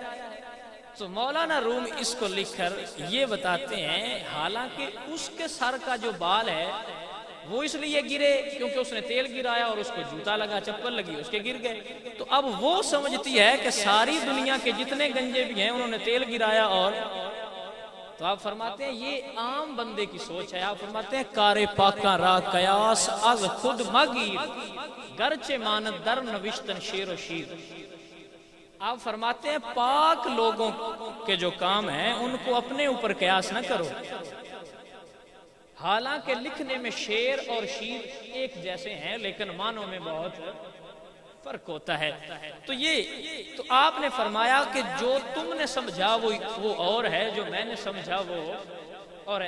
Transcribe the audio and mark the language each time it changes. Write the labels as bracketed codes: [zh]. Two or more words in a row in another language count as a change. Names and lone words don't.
[ur] تو مولانا روم اس کو لکھ کر یہ بتاتے ہیں حالانکہ اس کے سر کا جو بال ہے وہ اس لیے گرے کیونکہ اس نے تیل گرایا اور اس کو جوتا لگا، چپل لگی، اس کے گر گئے۔ تو اب وہ سمجھتی ہے کہ ساری دنیا کے جتنے گنجے بھی ہیں انہوں نے تیل گرایا، اور تو آپ فرماتے ہیں یہ عام بندے کی سوچ ہے۔ آپ فرماتے ہیں [fa] کارے پاکاں را قیاس از خود مگیر گرچہ ماند در نوشتن شیر و شیر۔ [ur] آپ فرماتے ہیں پاک لوگوں کے جو کام ہیں ان کو اپنے اوپر قیاس نہ کرو، حالانکہ لکھنے میں شیر اور شیر ایک جیسے ہیں لیکن معنوں میں بہت فرق ہوتا ہے۔ تو تو آپ نے فرمایا کہ جو تم نے سمجھا وہ اور ہے، جو میں نے سمجھا وہ اور ہے۔